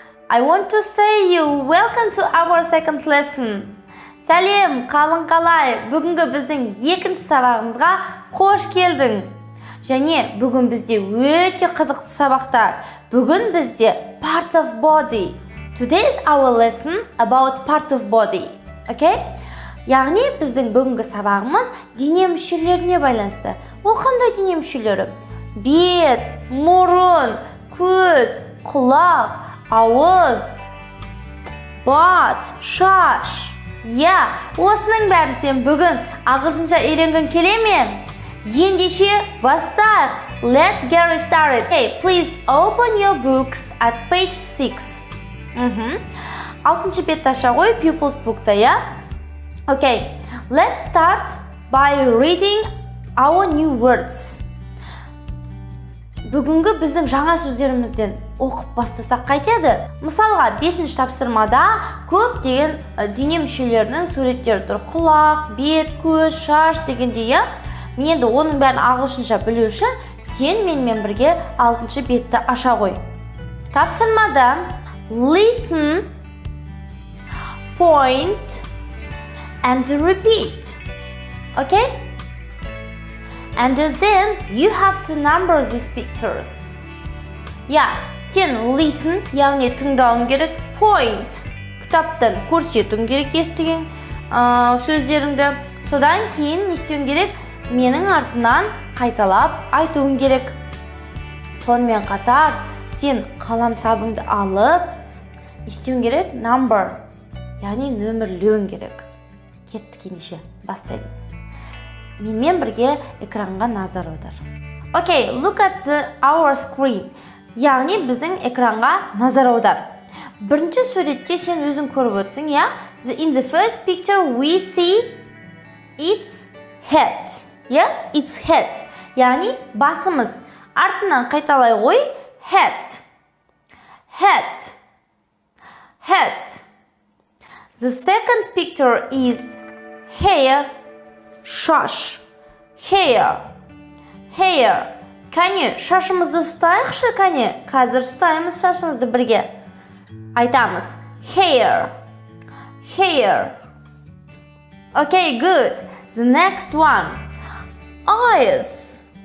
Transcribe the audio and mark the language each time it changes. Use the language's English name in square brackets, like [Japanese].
[English] I want to say you welcome to our second lesson. [Kazakh] Сәлем, қалың қалай? Бүгінгі біздің екінші сабағымызға қош келдің. Және бүгін бізде өте қызықты сабақтар. Бүгін бізде [English] parts of body. Today is our lesson about parts of body. Okay? [Kazakh] Яғни біздің бүгінгі сабағымыз дене мүшелеріне байланысты. Ол қандай дене мүшелері? Бет, мұрын, көз, құлақ, ауыз, бас, шаш. Осының бәрін сен бүгін ағылшынша үйренгің келе ме? Ендеше бастайық. [English] Let's get started. Okay, please open your books at page 6. [Kazakh] 6-шы бетті аша қой, [English] pupils book'та, Okay, let's start by reading our new words. [Kazakh] Бүгінгі біздің жаңа сөздерімізден оқып бастасақ қайтеді? Мысалға, 5-ші тапсырмада көптеген дене мүшелерінің суреттері тұр. Құлақ, бет, көз, шаш дегендей, Мен енді оның бәрін ағылшынша білу үшін сен менімен бірге 6-шы бетті аша қой. Тапсырмада [English] listen, point and repeat. Okay? And then you have to number these pictures. [Kazakh] Сен listen, яғни тыңдауың керек, point, кітаптан көрсетуің керек естіген сөздеріңді. Содан кейін не істеуің керек? Менің артынан қайталап айтуың керек. Сонымен қатар сен қаламсабыңды алып, істеуің керек number, яғни нөмірлеуің керек. Кеттік ендеше, бастаймыз. Менімен бірге экранға назар аудар. [English] Okay, look at our screen. [Kazakh] Яғни біздің экранға назар аудар. Бірінші суретте сен өзің көріп өтсің, [English] In the first picture we see its head. Yes, its head. [Kazakh] Яғни басымыз. Артынан қайталай ғой, head. [English] Head. Head. The second picture is hair. Шаш. Hair. Hair. [Kazakh] Кәне, шашымызды ұстайықшы, кәне. Қазір ұстаймыз шашымызды бірге. Айтамыз. [English] Hair. Hair. Okay, good. The next one. Eyes.